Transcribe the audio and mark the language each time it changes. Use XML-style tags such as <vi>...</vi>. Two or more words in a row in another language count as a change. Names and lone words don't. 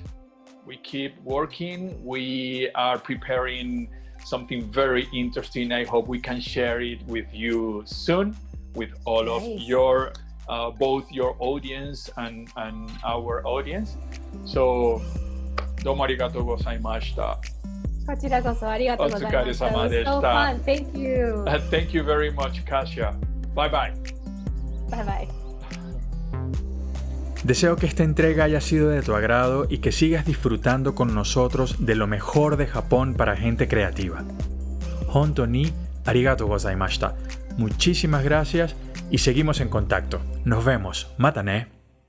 <en>We keep working. We are preparing something very interesting. I hope we can share it with you soon, with all of your both your audience and our audience. So,</en> <ja>どうもありがとうございました。こちらこそありがとうございました。お疲れ様でした。</ja> <en>So fun. Thank you. Thank you very much, Kasia. Bye bye. Bye bye.</en> <es>Deseo que esta entrega haya sido de tu agrado y que sigas disfrutando con nosotros de lo mejor de Japón para gente creativa.</es> <ja>本当にありがとうございました.</ja> <es>Muchísimas gracias y seguimos en contacto. Nos vemos.</es> <ja>またね.</ja>